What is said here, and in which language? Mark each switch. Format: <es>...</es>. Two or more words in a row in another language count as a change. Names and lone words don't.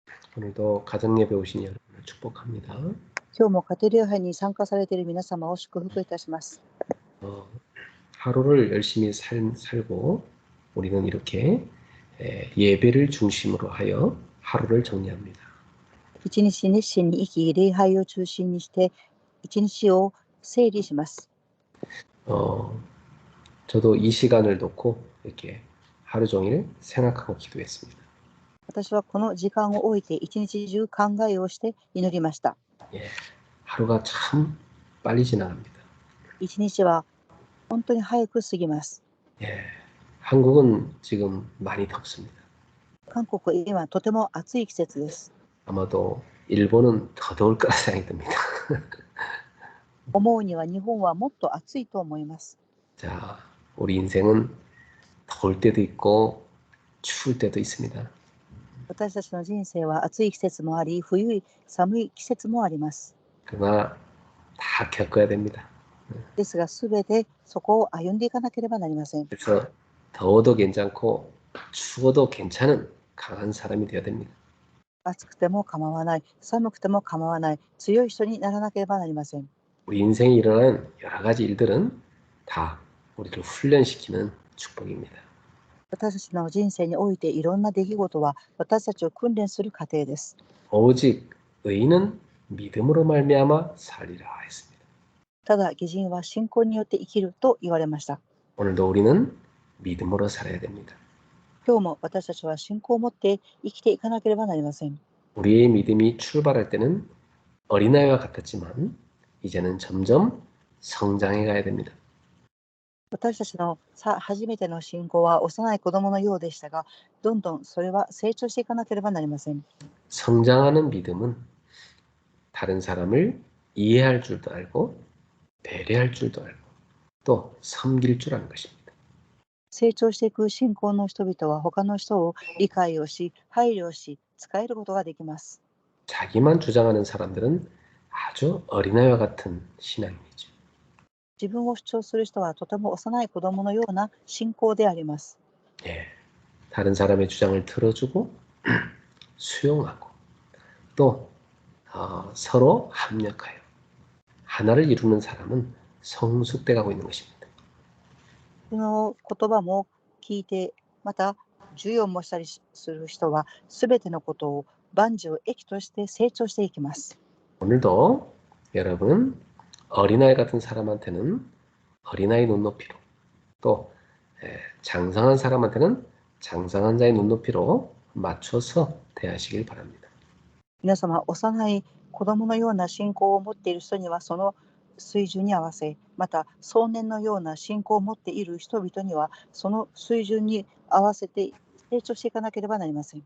<ko>오늘도 가정예배 오신 여러분을 축복합니다.</ko> <ja>今日も家庭礼拝に参加されている皆様を祝福いたします。</ja> <ko>하루를 열심히 살고 우리는 이렇게 예배를 중심으로 하여 하루를 정리합니다.</ko> <ja>一日熱心に生き、礼拝を中心にして一日を整理します。</ja> <ko>저도 이 시간을 놓고 이렇게 하루 종일 생각하고 기도했습니다.</ko> <ja>私はこの時間を置いて一日中考えをして祈りました。</ja> <ko>하루가 참 빨리 지나갑니다.</ko> <ja>一日は本当に早く過ぎます。</ja> <ko>한국은 지금 많이 덥습니다.</ko> <ja>韓国今とても暑い季節です。</ja> <ko>아마도 일본은 더 더울 거라 생각이 듭니다.</ko> <ja>思うには日本はもっと暑いと思います。</ja> <ko>자, 우리 인생은 더울 때도 있고 추울 때도 있습니다.</ko> <ja>私たちの人生は暑い季節もあり、冬寒い季節もあります。</ja> <ko>그러나 다 겪어야 됩니다.</ko> <ja>ですが、すべてそこを歩んでいかなければなりません。</ja> <ko>그래서 더워도 괜찮고 추워도 괜찮은 강한 사람이 되어야 됩니다.</ko> <ja>暑くても構わない、寒くても構わない、強い人にならなければなりません。</ja> <ko>우리 인생에 일어나는 여러 가지 일들은 다 우리를 훈련시키는 축복입니다.</ko> <ja>私たちの人生においていろんな出来事は私たちを訓練する過程です。</ja> <ko>오직 의인은 믿음으로 말미암아 살리라 했습니다.</ko> <ja>ただ、義人は信仰によって生きると言われました。</ja> <ko>오늘도 우리는 믿음으로 살아야 됩니다.</ko> <ja>今日も私たちは信仰を持って生きていかなければなりません。</ja> <ko>우리의 믿음이 출발할 때는 어린아이와 같았지만 이제는 점점 성장해 가야 됩니다.</ko> <ja>私たちの初めての信仰は幼い子供のようでしたが、どんどんそれは成長していかなければなりません。</ja> <ko>성장하는 믿음은 다른 사람을 이해할 줄도 알고 배려할 줄도 알고 또 섬길 줄 아는 것입니다.</ko> <ja>成長していく信仰の人々は他の人を理解をし、配慮をし、使えることができます。</ja> <ko>자기만 주장하는 사람들은 아주 어린아이와 같은 신앙이죠.</ko> <ja>自分を主張する人はとても幼い子供のような信仰であります。</ja> <ko>다른 사람의 주장을 들어주고 수용하고 또 서로 합력하여 하나를 이루는 사람은 성숙돼 가고 있는 것입니다.</ko> <ja>この言葉も聞いて、また授業もしたりする人はすべてのことを万事を益として成長していきます。</ja> <ko>오늘도 여러분 어린아이 같은 사람한테는 어린아이 눈높이로 또 장성한 사람한테는 장성한 자의 눈높이로 맞춰서 대하시길 바랍니다.</ko> <ja>皆様、幼い子供のような信仰を持っている人にはその水準に合わせ、また壮年のような信仰を持っている人々にはその水準に合わせて成長していかなければなりません。</ja>